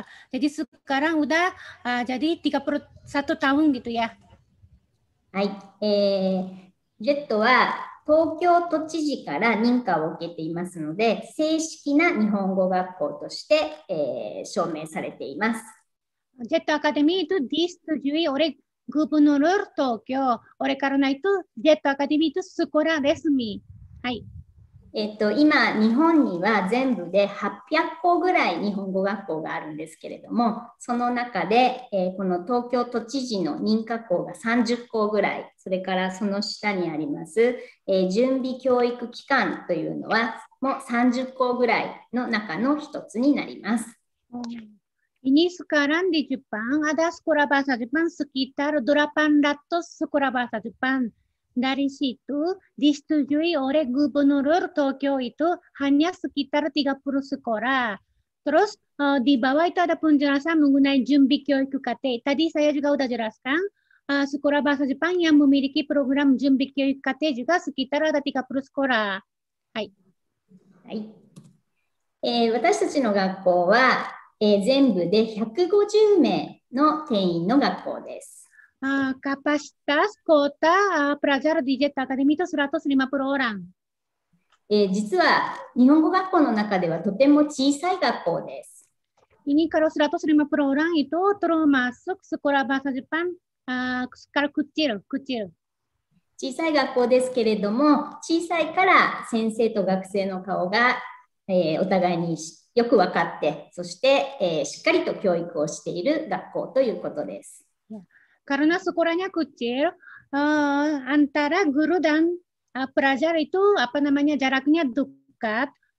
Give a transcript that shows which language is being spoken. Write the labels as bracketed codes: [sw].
[id] Jadi sekarang udah jadi 31 tahun gitu ya. はい。 [ja] JET は東京都知事から認可を受けていますので、正式な日本語学校として、証明されています。 [id] JET Academy itu disetujui oleh Gubernur Tokyo. Oleh karena itu, JET Academy itu sekolah resmi. はい。 [ja] 今、日本には全部で800校ぐらい日本語学校があるんですけれども、その中で、この東京都知事の認可校が30校ぐらい、それからその下にあります、準備教育機関というのはもう30校ぐらいの中の一つになります。 [id] Ini sekarang di Jepang ada sekolah bahasa Jepang sekitar 800 sekolah bahasa Jepang. Dari situ disetujui oleh Gubernur Tokyo itu hanya sekitar 30 sekolah. Terus di bawah itu ada penjelasan mengenai Junbi Kyoiku KT. Tadi saya juga sudah jelaskan sekolah bahasa Jepang yang memiliki program Junbi Kyoiku KT juga sekitar ada 30 sekolah. Hai. はい。 [ja] 私たちの学校は、全部で150名の定員の学校です。 [id] kapasitas kota pelajar di Jet Academy itu 150 orang. [ja] 実は日本語学校の中ではとても小さい学校です。 [id] Ini kalau 150 orang itu termasuk sekolah bahasa Jepang skala kecil. [ja] 小さい学校ですけれども、小さいから先生と学生の顔が、お互いによく分かって、そして、しっかりと教育をしている学校ということです。 [id] Karena sekolahnya kecil, antara guru dan pelajar itu jaraknya dekat.